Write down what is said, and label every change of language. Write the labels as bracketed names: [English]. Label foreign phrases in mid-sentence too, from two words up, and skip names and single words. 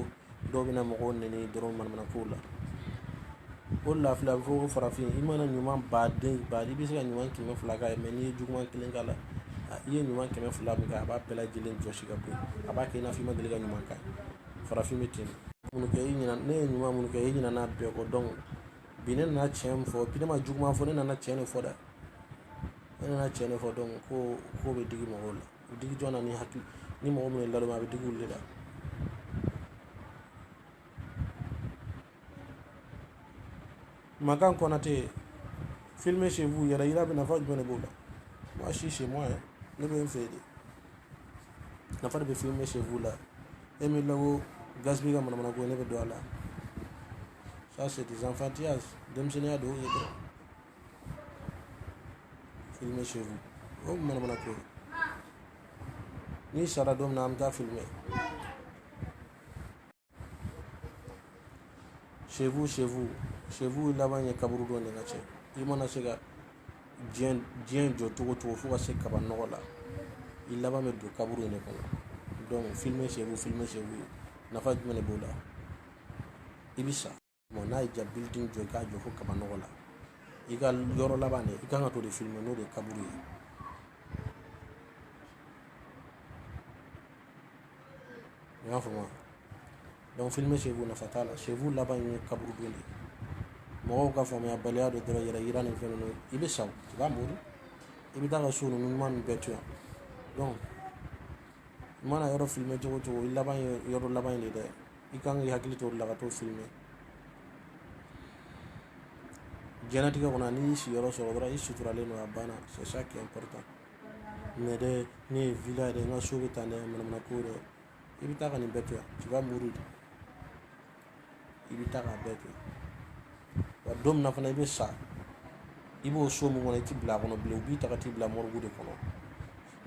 [Bambara] dɔw bɛna mɔgɔw nɛni dɔrɔn manamana kow la o de la filɛ a bɛ fɔ ko farafin i mana ɲuman baden i bɛ se ka ɲuman 200 k'a ye mais n'i ye juguman 1 k'a la i ye ɲuman 200 min kɛ a b'a bɛɛ lajɛlen jɔsi ka bɔ yen a b'a kɛ i n'a fɔ i ma deli ka ɲuman kɛ farafin bɛ ten minnu kɛ ne ye ɲuman minnu kɛ i ɲinɛ n'a bɛɛ kɔ donc bi ne nana tiɲɛ min fɔ bi ne ma juguman fɔ ne nana tiɲɛ de fɔ dɛ ne nana tiɲɛ de fɔ donc ko bɛ digi mɔgɔw la u digi jɔn na ni hakili ni mɔgɔ min ye ladon a bɛ digi olu de la Makan Konate [French] filmer chez vous [Bambara] yɛrɛ yira bɛ nafa jumɛn de b'o la [French] moi je suis chez moi [Bambara] ne bɛ n fɛ de nafa de bɛ [French] filmer chez vous [Bambara] la e min lako gaspiller ka manamana ko ne bɛ don a la [French] ça c'est des enfantillages [Bambara] denmisɛnninya de y'o ye dɔrɔn [French] filmer chez vous [Bambara] o manamana ko ni sara don min na an bɛ taa filmer [French] chez vous [Bambara] laban ye kaburu dɔ de ka cɛ i mana se ka diɲɛ jɔ cogo cogo fo ka se kaba nɔgɔ la i laban bɛ don kaburu in de kɔnɔ [French] donc filmer chez vous [Bambara] nafa jumɛn de b'o la i bɛ sa bon n'a ye ja building jɔ i k'a jɔ fo kaba nɔgɔ la i ka yɔrɔ laban de i kan ka to de filmer n'o de ye kaburu ye i y'a faamu [French] donc filmer chez vous [Bambara] nafa t'a la [French] chez vous [Bambara] laban ye kaburu don de mɔgɔw ka faamuya baliya dɔ dɔrɔn yɛrɛ yira ni fɛn ninnu i bɛ sa i b'a mori i bɛ taa ka so ninnu ɲuman ninnu bɛɛ to yan donc i mana yɔrɔ filmer cogo cogo i laban ye yɔrɔ laban in de dɛ i kan k'i hakili to o de la ka t'o filmer diɲɛlatigɛ kɔnɔ n'i y'i sigiyɔrɔ sɔrɔ dɔrɔn i suturalen don a banna [French] c'est ça qui est important [Bambara] mais dɛ ne ye villa dɛ n ka so bɛ tan dɛ manamana ko dɛ i bɛ taa ka nin bɛɛ to yan [French] tu vas mourir [Bambara] i bɛ taa k'a bɛɛ to yan wa don min na fana i bɛ sa i b'o so min kɔnɔ i ti bila a kɔnɔ bilen u b'i ta ka t'i bila morgue de kɔnɔ ne